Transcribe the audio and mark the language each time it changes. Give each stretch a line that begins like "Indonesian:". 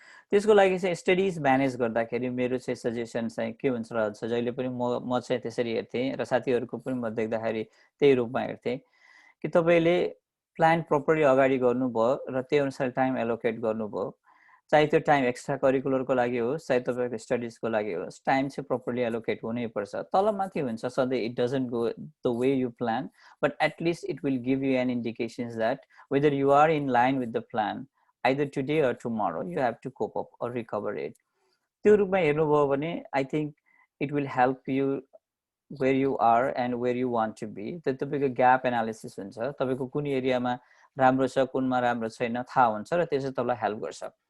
Nepali: त्यसको लागि चाहिँ स्टडिज म्यानेज गर्दाखेरि मेरो चाहिँ सजेसन चाहिँ के हुन्छ र जहिले पनि म चाहिँ त्यसरी हेर्थेँ र साथीहरूको पनि म देख्दाखेरि त्यही रूपमा हेर्थेँ कि तपाईँले प्लान प्रपरली अगाडि गर्नुभयो र त्यही अनुसार टाइम एलोकेट गर्नुभयो, चाहे त्यो टाइम एक्स्ट्रा करिकुलरको लागि होस् चाहे तपाईँको स्टडिजको लागि होस्, टाइम चाहिँ प्रपरली एलोकेट हुनैपर्छ। तलमाथि हुन्छ सधैँ,
English: It doesn't go the way you plan, but at least it will give you an indications that whether you are in line with the plan either today or tomorrow you have to cope up or recover it.
Nepali: त्यो रूपमा हेर्नुभयो भने
English: I think it will help you where you are and where you want to be.
Nepali: त्यो तपाईँको gap analysis हुन्छ, तपाईँको कुन एरियामा राम्रो छ कुनमा राम्रो छैन थाहा हुन्छ र त्यसले तपाईँलाई हेल्प गर्छ।